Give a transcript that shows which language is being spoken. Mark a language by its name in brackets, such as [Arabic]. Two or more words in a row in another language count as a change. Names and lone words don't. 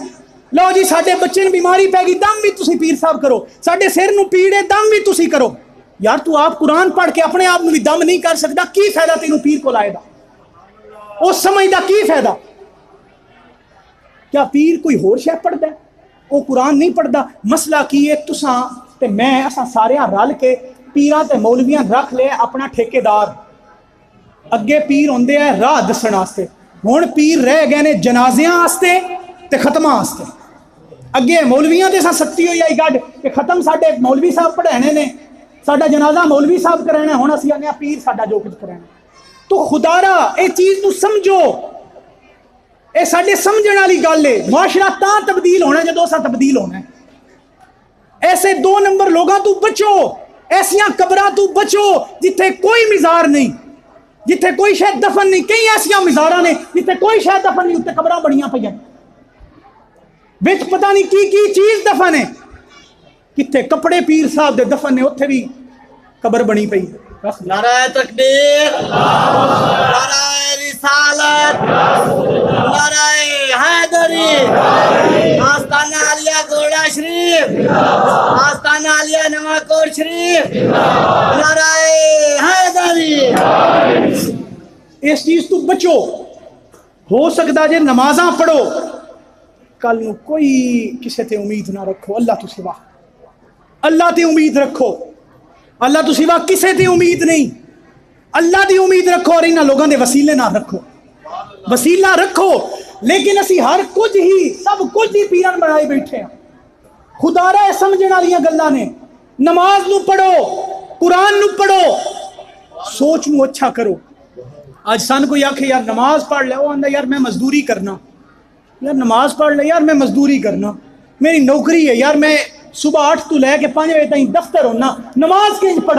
[Punjabi] لو جی ساڈے بچے نے بیماری پہ گئی، دم بھی تسی پیر صاحب کرو، ساڈے سر نو پیڑے دم بھی تسی کرو۔ یار تو آپ قرآن پڑھ کے اپنے آپ بھی دم نہیں کر سکتا، کی فائدہ تینوں پیر کو لائے دا؟ وہ سمجھدا کی فائدہ؟ کیا پیر کوئی ہور شے پڑھدا ہے؟ وہ قرآن نہیں پڑھدا۔ مسئلہ کی ہے تساں تے میں اساں سارے رل کے پیراں تے مولویاں رکھ لے اپنا ٹھیکیدار، اگے پیر ہوندے ہیں راہ دسن واسطے، ہن پیر رہ گئے نے جنازیاں واسطے تے ختماں واسطے۔ اگے مولویاں تے ستی ہوئی آئی گڈ کہ ختم ساڈے مولوی صاحب پڑھانے نے، ساڈا جنازہ مولوی صاحب کرانا، ہن اسی آنے پیر ساڈا جو کچھ کرانا۔ تو خدا را اے چیز تو سمجھو، اے ساڈے سمجھن والی گل ہے۔ معاشرہ تاں تبدیل ہونا ہے جدوں اساں تبدیل ہونا ہے۔ ایسے 2 نمبر لوگاں تو بچو، ایسیاں قبراں تو بچو جتھے کوئی مزار نہیں، جتھے کوئی شاید دفن نہیں۔ کئی ایسیاں مزاراں نے جتھے کوئی شاید دفن نہیں، اتنے قبراں بڑیاں پئیاں، وچ پتہ نہیں کی چیز دفن ہے، کتنے کپڑے پیر صاحب دے دفن نے اتنے بھی قبر بنی پئی۔ نعرہ تکبیر، نعرہ رسالت، نعرہ حیدری، آستانہ عالیہ گوڑا شریف، آستانہ عالیہ نواکوٹ شریف، نعرہ حیدری۔ اس چیز تو بچو، ہو سکتا جے نمازاں پڑھو، کل نو کوئی کسے تے امید نہ رکھو، اللہ تو سوا، اللہ تے امید رکھو، اللہ تو سوا کسے تے امید نہیں، اللہ دی امید رکھو، اور انہاں لوگاں دے وسیلے نہ رکھو، وسیلہ رکھو۔ لیکن اسی ہر کچھ ہی سب کچھ ہی پیران بنائے بیٹھے ہیں۔ خدا را سمجھن والیاں گلاں نے، نماز نو پڑھو، قرآن نو پڑھو، سوچ نو اچھا کرو۔ آج سن کوئی آکھے یار نماز پڑھ لے، وہ آندا یار میں مزدوری کرنا، یار نماز پڑھ لے یار میں مزدوری کرنا، میری نوکری ہے یار، میں صبح 8 تو لے کے 5 بجے تک دفتر ہونا، نماز کیوں پڑھا؟